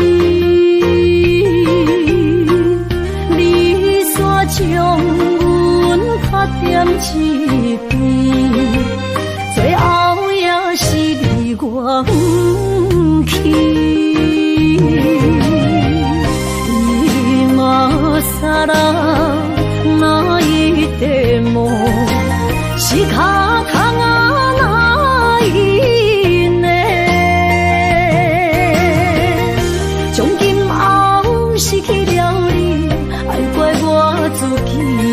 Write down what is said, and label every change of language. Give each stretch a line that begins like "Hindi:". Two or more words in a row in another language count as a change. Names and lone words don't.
Min Nan Chinese: 你煞将阮拍点一边，最后也是你我不去。
Japanese: 今ら泣いても仕方がないね。
Min Nan Chinese: 从今后失去了你，爱怪我自己。